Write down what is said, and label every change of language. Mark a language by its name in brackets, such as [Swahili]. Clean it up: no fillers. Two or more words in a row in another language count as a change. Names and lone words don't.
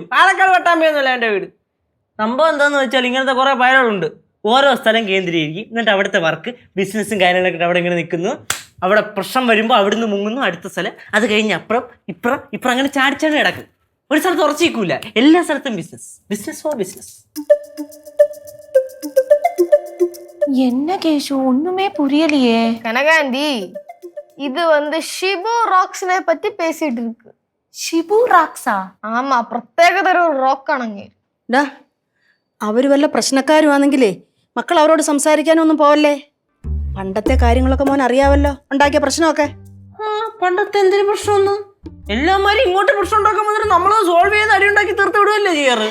[Malayalam] പാലക്കാട് പട്ടാമ്പി ഒന്നുമല്ല എന്റെ വീട്. സംഭവം എന്താന്ന് വെച്ചാൽ ഇങ്ങനത്തെ കുറെ പയറുകളുണ്ട്. ഓരോ സ്ഥലം കേന്ദ്രീകരിക്കും, എന്നിട്ട് അവിടുത്തെ വർക്ക് ബിസിനസ്സും കാര്യങ്ങളൊക്കെ അവിടെ ഇങ്ങനെ നിൽക്കുന്നു. അവിടെ പ്രശ്നം വരുമ്പോൾ അവിടുന്ന് മുങ്ങുന്നു, അടുത്ത സ്ഥലം. അത് കഴിഞ്ഞ് അപ്പുറം ഇപ്പുറം അങ്ങനെ ചാടിച്ചാണ് കിടക്കും. ഒരു സ്ഥലത്ത് ഉറച്ചിരിക്കൂല, എല്ലാ സ്ഥലത്തും [English] business for business. [Tamil] என்ன கேஷு ஒண்ணுமே புரியலையே. கனகாந்தி, இது ஷிபு ராக்ஸ்നെ பத்தி பேசிட்டு இருக்கு. [Malayalam] ഷിബു റാക്സാ? ആമാ, പ്രത്യേകതര റോക്ക് ആണെങ്കിൽ. അവര് വല്ല പ്രശ്നക്കാരുവാണെങ്കിലേ മക്കൾ അവരോട് സംസാരിക്കാനൊന്നും പോവല്ലേ. പണ്ടത്തെ കാര്യങ്ങളൊക്കെ മോൻ അറിയാവല്ലോ, ഉണ്ടാക്കിയ പ്രശ്നമൊക്കെ. പണ്ടത്തെ എന്തൊരു പ്രശ്നമൊന്നും എല്ലാമാരും ഇങ്ങോട്ട് പ്രശ്നം ഉണ്ടാക്കാൻ വന്നിട്ട് നമ്മൾ സോൾവ് ചെയ്ത് അടി ഉണ്ടാക്കി തീർത്ത് വിടുവല്ലേ ചെയ്യാറ്.